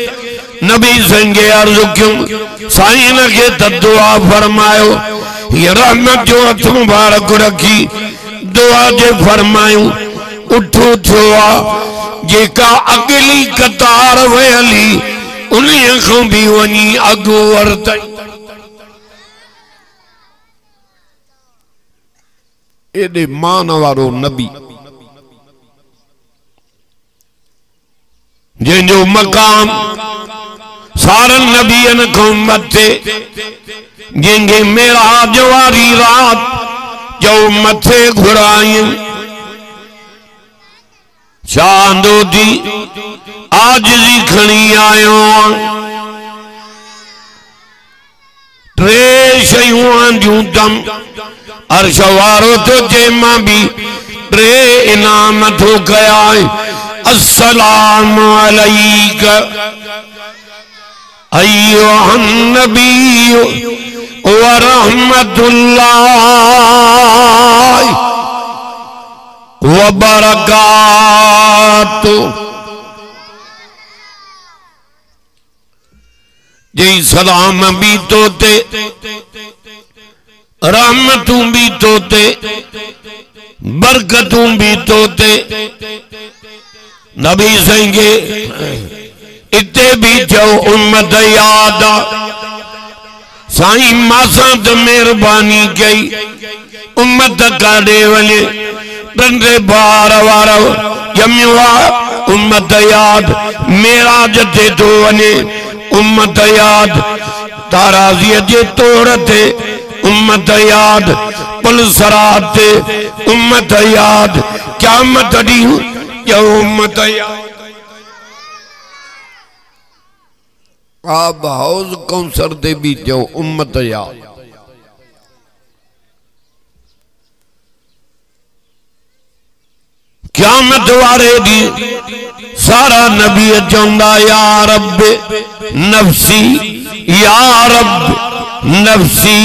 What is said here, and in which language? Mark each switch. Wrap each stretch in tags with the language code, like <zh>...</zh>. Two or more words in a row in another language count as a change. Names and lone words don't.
<sd>नबी साईं खे अर्ज़ कयूं, साईं के त दुआ फरमायो। ये रहमत जो हथ मुबारक रखी दुआ जे फरमायूं, उठो थियो आ। जेका अगली कतार वयली उन्हीअ खां भी वञी अॻु वरतई। एडे मान वारो नबी जंहिंजो मकाम सारन नबियन खां मथे, जंहिंखे मेराज वारी रात जो मथे घुराई। चांदो दी आजिज़ी खणी आयो, टे शयूं जूं तम अर्श वारो तो जे मां भी टे इनाम थो कया।</sd> <ar>السلام عليك أيها النبي ورحمة الله وبركاته.</ar> <sd>जी सलाम भी तोते, रहमतूं भी तोते, बरकतूं भी तोते। नबी साईं के इते भी चओ उम्मत याद आ। साईं मासां त मेहरबानी कई, उम्मत काॾे वञे, नंढे ॿार वारो ॼमियो आ, उम्मत याद। मेराज ते थो वञे, उम्मत याद। ताराज़ीअ जे तोड़ ते उम्मत याद, पुलसरात ते उम्मत याद, क़यामत ॾींहुं जो उम्मत याद। आब हौज़ कौसर ते भी जो उम्मत याद। क़यामत वारे ॾींहुं सारा नबी चवंदा</sd> <ar>يا رب نفسي، يا رب نفسي.</ar>